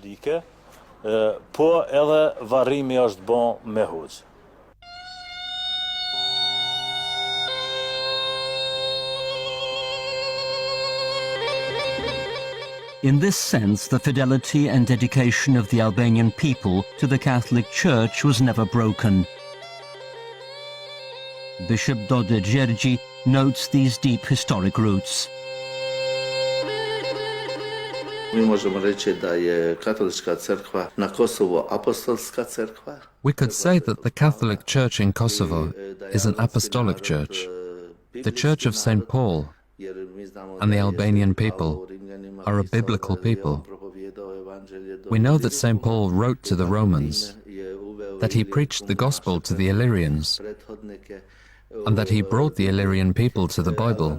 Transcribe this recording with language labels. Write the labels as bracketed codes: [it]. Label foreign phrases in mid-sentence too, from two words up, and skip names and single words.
[en] In this sense, the fidelity and dedication of the Albanian people to the Catholic Church was never broken. Bishop Dode Gjergji notes these deep historic roots. [hr] Mi možemo reći da je katolička crkva na Kosovu apostolska crkva. [en] We could say that the Catholic Church in Kosovo is an apostolic church. The Church of St. Paul and the Albanian people are a biblical people. We know that St. Paul wrote to the Romans, that he preached the gospel to the Illyrians, and that he brought the Illyrian people to the Bible.